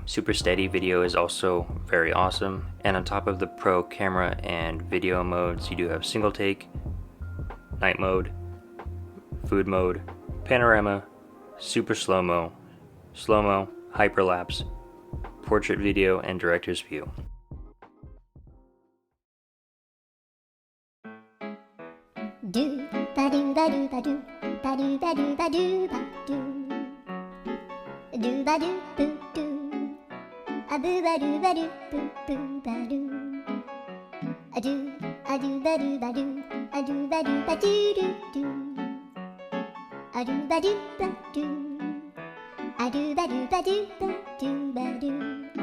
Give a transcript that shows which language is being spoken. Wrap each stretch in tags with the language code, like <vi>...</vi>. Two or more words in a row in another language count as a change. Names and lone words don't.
<en>Super steady video is also very awesome, and on top of the Pro camera and video modes, you do have single take, night mode, food mode, panorama, super slow-mo, hyperlapse, portrait video, and director's view. Do ba do ba do ba do ba do ba do ba do ba do ba do boo do a boo ba do ba do boo boo ba do a do ba do ba do a do ba do ba do do do a do ba do ba do a do ba do ba do ba do ba do</en>